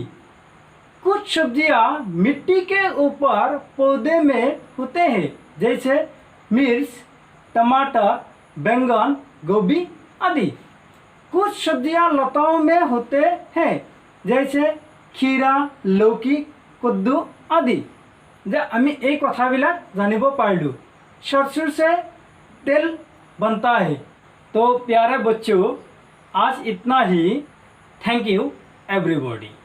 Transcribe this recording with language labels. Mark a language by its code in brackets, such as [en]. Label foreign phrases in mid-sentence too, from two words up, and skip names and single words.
[hi] कुछ सब्जियां मिट्टी के ऊपर पौधे में होते हैं, जैसे मिर्च, टमाटर, बैंगन, गोभी आदि। कुछ सब्जियां लताओं में होते हैं, जैसे खीरा, लौकी, कद्दू आदि। [as] যে আমি এই কথাবিলাক জানিব পাৰিলোঁ। [hi] सरसों से तेल बनता है। तो प्यारे बच्चों, आज इतना ही। [en] Thank you everybody.